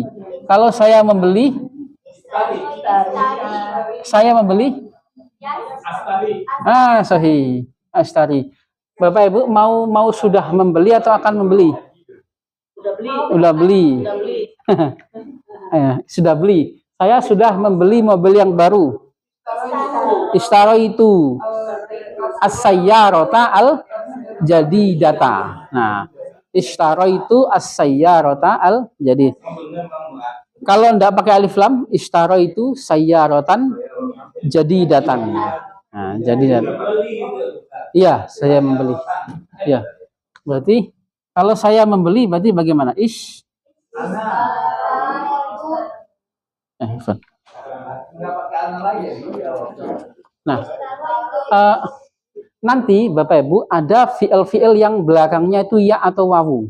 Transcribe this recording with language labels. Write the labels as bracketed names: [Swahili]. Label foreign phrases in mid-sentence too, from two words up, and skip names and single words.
[Indonesian] Kalau saya membeli sahih. Ashtari. Bapak Ibu mau sudah membeli atau akan membeli? Sudah beli. Sudah beli. Saya sudah membeli mobil yang baru. [Arabic] Ishtara itu السيارةَ الجديدةَ. Nah, ishtara itu السيارة الجديد. [Indonesian] Kalau enggak pakai alif lam, ishtara itu [Arabic] سيارةً جديدةً. [Indonesian] Nah, jadidatan. Iya, saya membeli. Iya. Berarti kalau saya membeli berarti bagaimana? Nah, nanti Bapak Ibu ada fi'il yang belakangnya itu ya atau wawu.